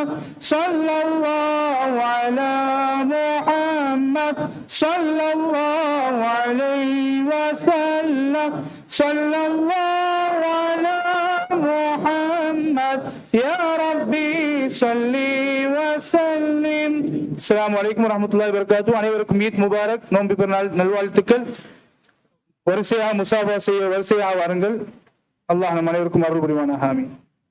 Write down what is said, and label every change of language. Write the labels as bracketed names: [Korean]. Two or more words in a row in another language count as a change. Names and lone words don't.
[Arabic] صلى الله على محمد صلى الله عليه وسلم. صلى الله على محمد يا ربي صل وسلم. السلام عليكم ورحمة الله وبركاته. [Tamil] அனைவருக்கும் [Arabic] عيد مبارك. [Tamil] நோன்பு பெருநாள் நல்வாழ்த்துக்கள். வரிசையாக முசாபா செய்ய வரிசையாக வாருங்கள். அல்லாஹ் நம் அனைவருக்கும் அருள் புரிவானாக. ஆமீன்.